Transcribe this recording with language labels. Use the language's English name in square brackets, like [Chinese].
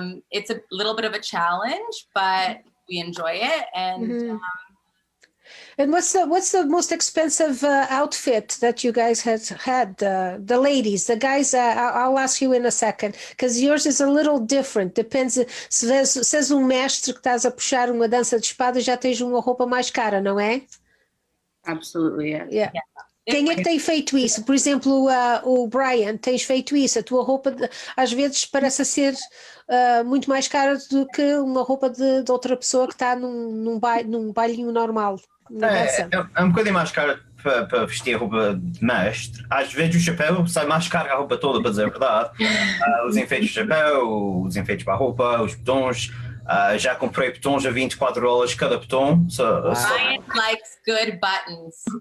[English] It's a little bit of a challenge, but we enjoy it. And and what's the most expensive outfit that you guys had? The ladies, the guys. I'll ask you in a second, because yours is a little different. Depends. [Portuguese] Se és mestre que estás a puxar uma dança de espada, já tens uma roupa mais cara, não é? [English] Absolutely, yeah. Yeah. [Portuguese] Quem é que tem feito isso? Por exemplo, o Brian, tens feito isso? A tua roupa, às vezes, parece ser muito mais cara do que uma roupa de outra pessoa que está num bailinho normal. É um bocadinho mais caro para vestir a roupa de mestre. Às vezes o chapéu sai mais caro que a roupa toda, para dizer a verdade. Os enfeites do chapéu, os enfeites para a roupa, os botões. Já comprei botões a $24 cada botão. [English] Ryan likes good buttons.